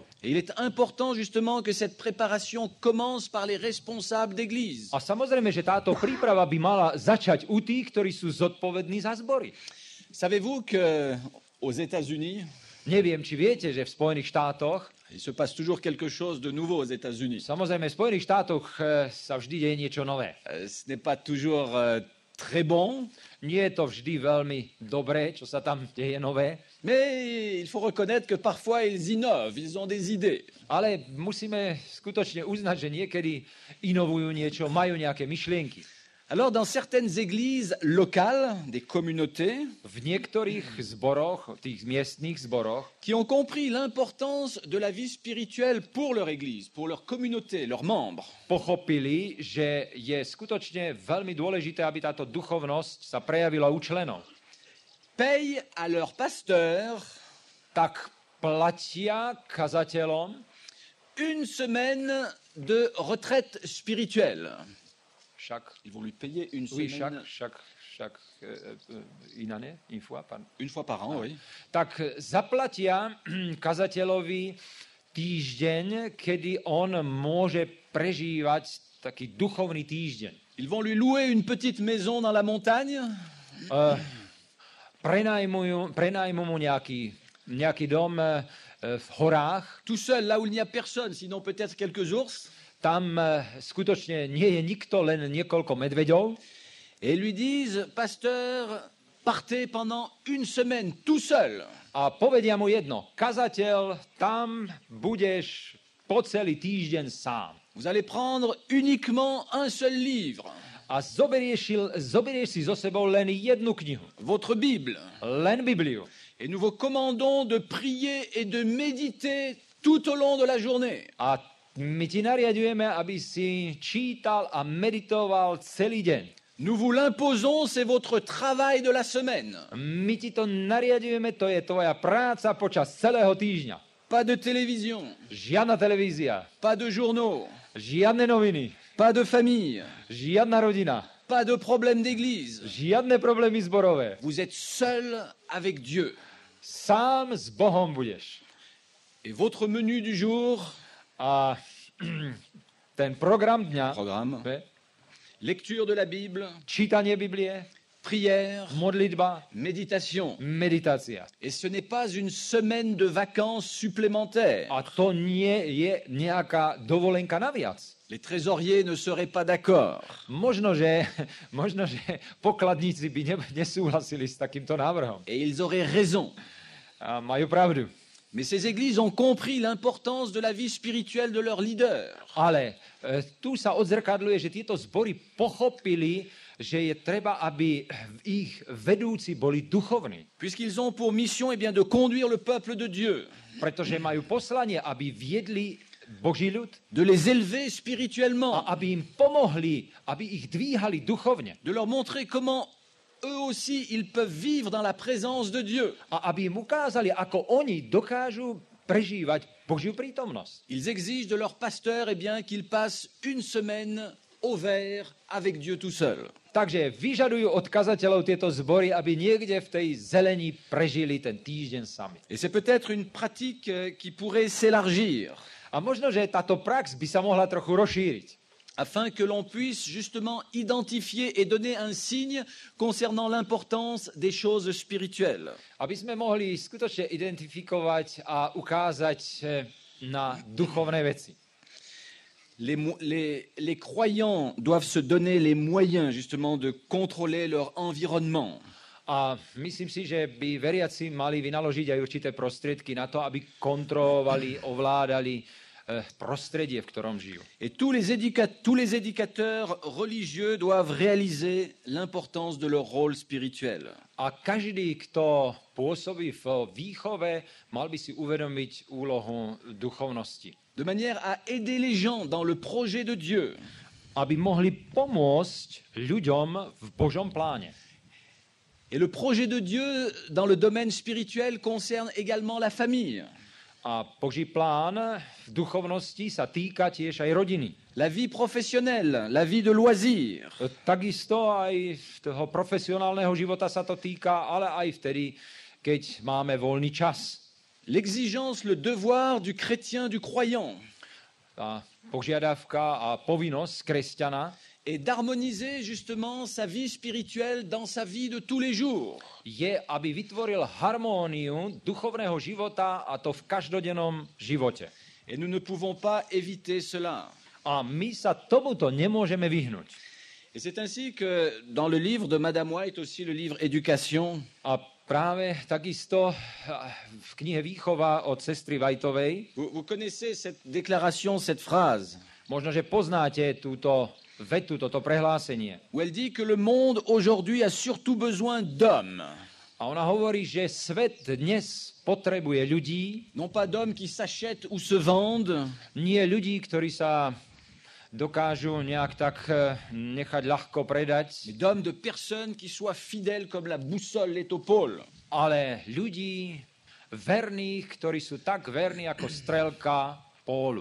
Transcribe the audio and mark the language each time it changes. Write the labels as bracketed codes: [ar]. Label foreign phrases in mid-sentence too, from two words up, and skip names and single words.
[fr] Et il est important justement que cette préparation commence par les responsables d'église. [sk] A samozrejme, že táto príprava by mala začať u tých, ktorí sú zodpovední za zbory. [fr] Savez-vous que aux États-Unis, [sk] Neviem, či viete, že v Spojených štátoch, [fr] il se passe toujours quelque chose de nouveau aux États-Unis. [sk] samozrejme v Spojených štátoch sa vždy deje niečo nové. [fr] Ce n'est pas toujours très bon, [sk] Nie je to vždy veľmi dobré, čo sa tam deje nové, [fr] mais il faut reconnaître que parfois ils innovent, ils ont des idées. [sk] ale musíme skutočne uznať, že niekedy inovujú niečo, majú nejaké myšlienky. [fr] Alors dans certaines églises locales, des communautés, [sk] V niektorých zboroch, tých miestnych zboroch, [fr] qui ont compris l'importance de la vie spirituelle pour leur église, pour leur communauté, leurs membres, [sk] pochopili, že je skutočne veľmi dôležité, aby táto duchovnosť sa prejavila u členov. [fr] payent à leur pasteur [sk] Tak platia kazateľom [fr] une semaine de retraite spirituelle. [sk] však, [fr] Ils vont lui payer une oui, semaine, une fois par an, oui. [sk] tak zaplatia kazateľovi týždeň, kedy on môže prežívať taký duchovný týždeň. [fr] Ils vont lui louer une petite maison dans la montagne. [sk] prenajmu mu nejaký dom v horách. [fr] tout seul, là où il n'y a personne, sinon peut-être quelques ours. [sk] Tam skutočne nie je nikto, len niekoľko medveďov. [fr] Et ils lui disent, pasteur, partez pendant une semaine tout seul. [sk] A povedia mu jedno, kazateľ, tam budeš po celý týždeň sám. [fr] Vous allez prendre uniquement un seul livre, [sk] A zoberieš si so sebou len jednu knihu, [fr] votre Bible. [sk] len Bibliu. [fr] Et nous vous commandons de prier et de méditer tout au long de la journée. [sk] A my ti nariadujeme, aby si čítal a meditoval celý deň. [fr] Nous vous l'imposons, c'est votre travail de la semaine. [sk] My ti to nariadujeme, to je tvoja práca počas celého týždňa. [fr] Pas de télévision, [sk] Žiadna televízia, [fr] pas de journaux, [sk] žiadne noviny, [fr] pas de famille, [sk] žiadna rodina, [fr] pas de problème d'église. [sk] žiadne problémy zborové. [fr] Vous êtes seul avec Dieu. [sk] Sám s Bohom budeš. [fr] Et votre menu du jour, [sk] A ten program dňa, [fr] programme, lecture de la Bible, [sk] čítanie Biblie, [fr] prière, [sk] modlitba, [fr] méditation. [sk] meditácia. [fr] Et ce n'est pas une semaine de vacances supplémentaires. [sk] A to nie je nejaká dovolenka naviac. [fr] Les trésoriers ne seraient pas d'accord. [sk] Možno, že pokladníci by nesúhlasili s takýmto návrhom. [fr] Et ils auraient raison. [sk] A majú pravdu. [fr] Mais ces églises ont compris l'importance de la vie spirituelle de leurs leaders. [sk] Ale tu sa odzrkadľuje, že tieto zbory pochopili, že je treba, aby ich vedúci boli duchovní. [fr] Puisqu'ils ont pour mission de conduire le peuple de Dieu, [sk] Pretože majú poslanie, aby viedli Boží ľud [fr] de les élever spirituellement, [sk] a aby im pomohli, aby ich dvíhali duchovne. [fr] de leur montrer comment eux aussi ils peuvent vivre dans la présence de Dieu. [sk] A aby im ukázali, ako oni dokážu prežívať Božiu prítomnosť. [fr] Ils exigent de leur pasteur qu'ils passent une semaine au vert avec Dieu tout seul. [sk] Takže vyžadujú od kazateľov tieto zbory, aby niekde v tej zelení prežili ten týždeň sami. [fr] Et c'est peut-être une pratique qui pourrait s'élargir [sk] A možno, že táto prax by sa mohla trochu rozšíriť, [fr] afin que l'on puisse justement identifier et donner un signe concernant l'importance des choses spirituelles. [sk] aby sme mohli skutočne identifikovať a ukázať na duchovné veci. [fr] Les croyants doivent se donner les moyens justement de contrôler leur environnement. [sk] A myslím si, že by veriaci mali vynaložiť aj určité prostriedky na to, aby kontrolovali, ovládali prostredie, v ktorom žijú. [fr] Et tous les éducateurs religieux doivent réaliser l'importance de leur rôle spirituel. [sk] A každý, kto pôsobí v výchove, mal by si uvedomiť úlohu duchovnosti. [fr] De manière à aider les gens dans le projet de Dieu. [sk] Aby mohli pomôcť ľuďom v Božom pláne. [fr] Et le projet de Dieu dans le domaine spirituel concerne également la famille. [sk] A Boží plán v duchovnosti sa týka tiež aj rodiny. [fr] La vie professionnelle, la vie de loisirs. [sk] Takisto aj toho profesionálneho života sa to týka, ale aj vtedy, keď máme voľný čas. [fr] L'exigence, le devoir du chrétien, du croyant. [sk] Tá požiadavka a povinnosť kresťana [fr] et d'harmoniser justement sa vie spirituelle dans sa vie de tous les jours. [sk] Je, aby vytvoril harmóniu duchovného života a to v každodennom živote. [fr] Et nous ne pouvons pas éviter cela. [sk] A my sa tomuto nemôžeme vyhnúť. [fr] Et c'est ainsi que dans le livre de Madame White, aussi le livre Éducation, [sk] a práve takisto v knihe Výchova od sestry Whiteovej, [fr] vous connaissez cette déclaration, cette phrase, [sk] možno, že poznáte túto vetu, toto prehlásenie. [fr] Où elle dit que le monde aujourd'hui a surtout besoin d'hommes. [sk] A ona hovorí, že svet dnes potrebuje ľudí. [fr] Non pas d'hommes qui s'achètent ou se vendent. [sk] Nie ľudí, ktorí sa dokážu nejak tak nechať ľahko predať. [fr] Mais d'hommes, de personnes qui soient fidèles comme la boussole est au pôle. [sk] Ale ľudí verných, ktorí sú tak verní ako strelka pólu.